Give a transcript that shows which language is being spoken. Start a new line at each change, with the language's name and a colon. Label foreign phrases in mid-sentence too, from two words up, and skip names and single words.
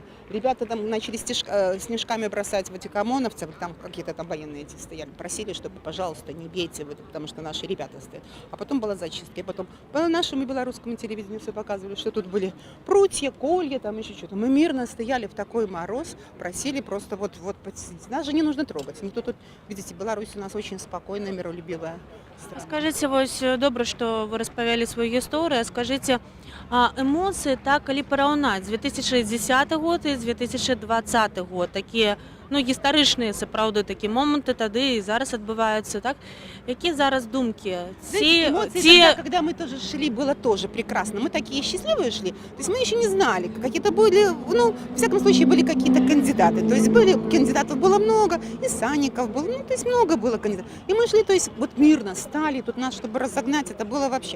Russian: Ребята там начали снежками бросать в этих ОМОНовцев, там какие-то там военные эти стояли, просили, чтобы, пожалуйста, не бейте, потому что наши ребята стоят. А потом была зачистка, и потом по нашему белорусскому телевидению все показывали, что тут были прутья, колья, там еще что-то. Мы мирно стояли в такой мороз, просили просто вот подсидеть. Нас же не нужно трогать. Никто тут, видите, Беларусь у нас очень спокойная, миролюбивая страна. Скажите,
Belarusian: вось добра, што вы распавялі сваю гісторыю. Скажите, эмоцыі так, калі параўнаць 2010 год і 2020 год, такія гістарычныя сапраўды такі моманты тады і зараз адбываюцца, так? Які зараз думкі?
Russian: Эмоции, когда мы тоже шли, было тоже прекрасно. Мы такие счастливые шли. То есть мы еще не знали, какие-то были, в всяком случае, были какие-то кандидаты. То есть кандидатов было много, и Санников был, то есть много было кандидатов. И мы шли, то есть вот мирно стали, тут нас, чтобы разогнать, это было вообще.